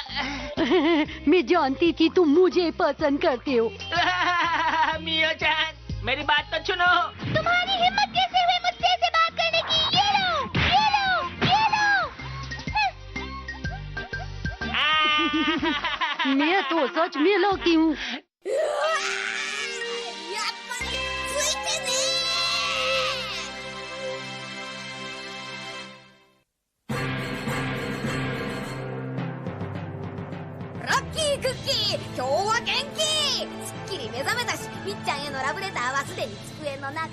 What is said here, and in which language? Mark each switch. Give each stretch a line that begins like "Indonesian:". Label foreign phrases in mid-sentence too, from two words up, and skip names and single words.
Hindi: मैं जानती थी तुम मुझे पसंद करते हो। मियो-चान, मेरी बात तो सुनो। तुम्हारी हिम्मत कैसे हुई मुझसे ऐसे बात करने की? ये लो, ये लो, ये लो। मैं तो सच में लकी हूँ।
Japanese: やっぱりついてねー。ラッキークッキー、今日は元気。すっきり目覚めたし、みっちゃんへのラブレターはすでに机の中。